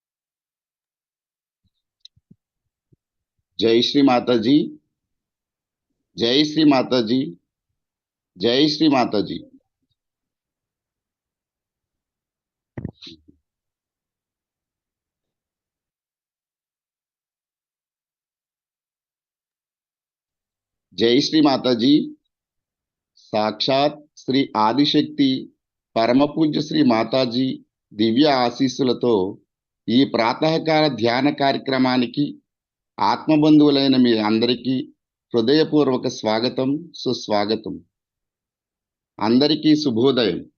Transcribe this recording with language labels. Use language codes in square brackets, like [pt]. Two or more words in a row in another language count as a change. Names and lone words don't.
[hi] जय श्री माताजी, जय श्री माताजी, जय श्री माताजी. जय श्री माताजी. [te] साक्षात श्री ఆదిశక్తి పరమపూజ్య శ్రీ మాతాజీ దివ్య ఆశీస్సులతో ఈ ప్రాతకాల ధ్యాన కార్యక్రమానికి ఆత్మబంధువులైన మీ అందరికీ హృదయపూర్వక స్వాగతం, సుస్వాగతం. అందరికీ శుభోదయం.